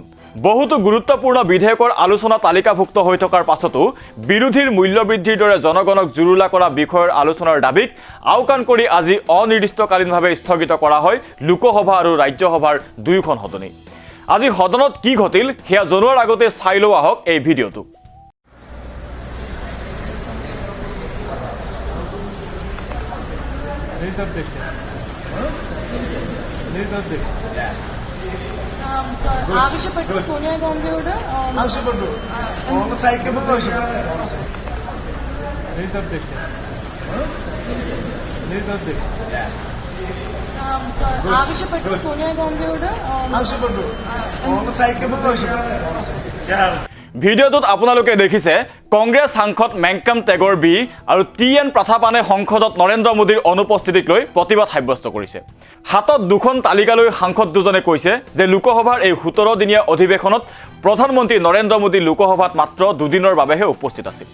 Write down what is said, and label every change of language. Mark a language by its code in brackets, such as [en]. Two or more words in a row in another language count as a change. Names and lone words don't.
[as] বহুতো গুৰুত্বপূৰ্ণ বিধেয়কৰ আলোচনা তালিকাভুক্ত হৈ থকাৰ পাছতো বিৰোধীৰ মূল্যবৃদ্ধিৰ দৰে জনগণক জুৰুলা কৰা বিষয়ৰ আলোচনাৰ দাবীক আওকাণ কৰি আজি অনিৰ্দিষ্টকালীনভাৱে স্থগিত কৰা হয় লোকসভা আৰু ৰাজ্যসভাৰ দুয়োখন সদনেই। আজি সদনত কি ঘটিল সেয়া জনোৱাৰ আগতে চাই লোৱা হওক এই ভিডিঅ'টো। [ml] ആവശ്യപ്പെട്ടു സോണിയാഗാന്ധിയോട് ആവശ്യപ്പെട്ടു കോൺഗ്രസ് ഐക്യപ്പെട്ടു ആവശ്യപ്പെട്ടു സോണിയാഗാന്ധിയോട് ആവശ്യപ്പെട്ടു കോൺഗ്രസ് ഐക്യപ്പെട്ടു [as] ভিডিঅ'টোত আপোনালোকে দেখিছে কংগ্ৰেছ সাংসদ মেংকাম টেগৰ বি আৰু টি.এন. প্ৰথাপানে সংসদত নৰেন্দ্ৰ মোদীৰ অনুপস্থিতিক লৈ প্ৰতিবাদ সাব্যস্ত কৰিছে। হাতত দুখন তালিকা লৈ সাংসদ দুজনে কৈছে যে লোকসভাৰ এই 17 দিনীয়া অধিৱেশনত প্ৰধানমন্ত্ৰী নৰেন্দ্ৰ মোদী লোকসভাত মাত্ৰ দুদিনৰ বাবেহে উপস্থিত আছিল।